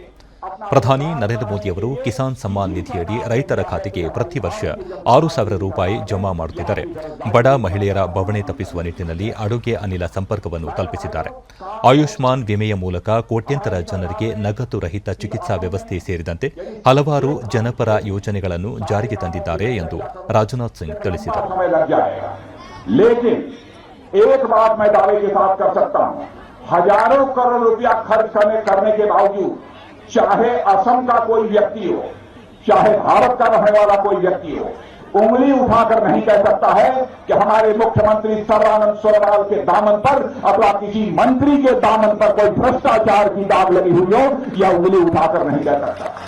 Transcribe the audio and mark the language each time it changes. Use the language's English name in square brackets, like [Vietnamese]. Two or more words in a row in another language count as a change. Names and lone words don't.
[Kannada] ಪ್ರಧಾನಿ ನರೇಂದ್ರ ಮೋದಿಯವರು ಕಿಸಾನ್ ಸಮ್ಮಾನ್ ನಿಧಿಯಡಿ ರೈತರ ಖಾತೆಗೆ ಪ್ರತಿ ವರ್ಷ 6,000 ರೂಪಾಯಿ ಜಮಾ ಮಾಡುತ್ತಿದ್ದರೆ ಬಡ ಮಹಿಳೆಯರ ಬವಣೆ ತಪ್ಪಿಸುವ ನಿಟ್ಟಿನಲ್ಲಿ ಅಡುಗೆ ಅನಿಲ ಸಂಪರ್ಕವನ್ನು ಕಲ್ಪಿಸಿದ್ದಾರೆ. ಆಯುಷ್ಮಾನ್ ವಿಮೆಯ ಮೂಲಕ ಕೋಟ್ಯಂತರ ಜನರಿಗೆ ನಗದು ರಹಿತ ಚಿಕಿತ್ಸಾ ವ್ಯವಸ್ಥೆ ಸೇರಿದಂತೆ ಹಲವಾರು ಜನಪರ ಯೋಜನೆಗಳನ್ನು ಜಾರಿಗೆ ತಂದಿದ್ದಾರೆ ಎಂದು ರಾಜನಾಥ್ ಸಿಂಗ್ ತಿಳಿಸಿದರು. [Hindi] हजारों करोड़ रुपया खर्च करने के बावजूद चाहे असम का कोई व्यक्ति हो, चाहे भारत का रहने वाला कोई व्यक्ति हो, उंगली उठाकर नहीं कह सकता है कि हमारे मुख्यमंत्री सर्बानंद सोनोवाल के दामन पर अथवा किसी मंत्री के दामन पर कोई भ्रष्टाचार की दाग लगी हुई हो, यह उंगली उठाकर नहीं कह सकता.